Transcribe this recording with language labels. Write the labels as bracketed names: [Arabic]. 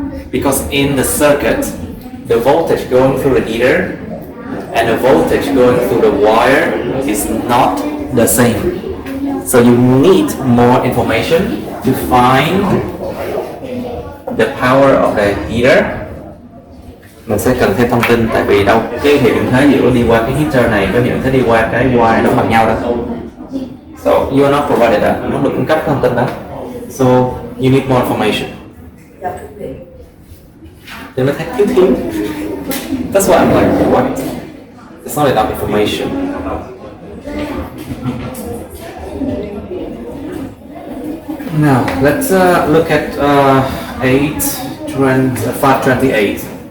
[English] Because in the circuit, the voltage going through the heater and the voltage going through the wire is not the same. So you need more information to find the power of the heater. [Vietnamese] Mình sẽ cần thêm thông tin, tại vì đâu cái hiệu điện thế giữa đi qua cái heater này với hiệu điện thế đi qua cái wire nó bằng nhau đâu. [English] So you are not provided that, [Vietnamese] nó được cung cấp thông tin đó. [English] So you need more information. Then [Vietnamese] nó thấy thiếu. [English] That's why I'm like, what? It's not enough information. Now let's look at 528.